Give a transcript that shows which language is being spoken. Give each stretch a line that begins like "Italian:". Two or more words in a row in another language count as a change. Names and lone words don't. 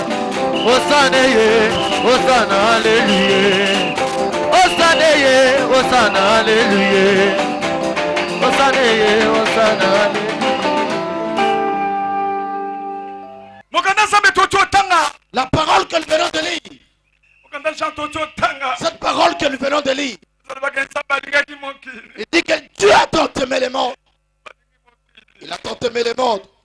French: Hosanna, Hosanna, Alléluia. Hosanna, Hosanna, Alléluia. Hosanna, Hosanna, Alléluia. La parole que nous venons de lire. Cette parole que nous venons de lire. Il dit que Dieu a tant aimé le monde. Il a tant aimé le monde.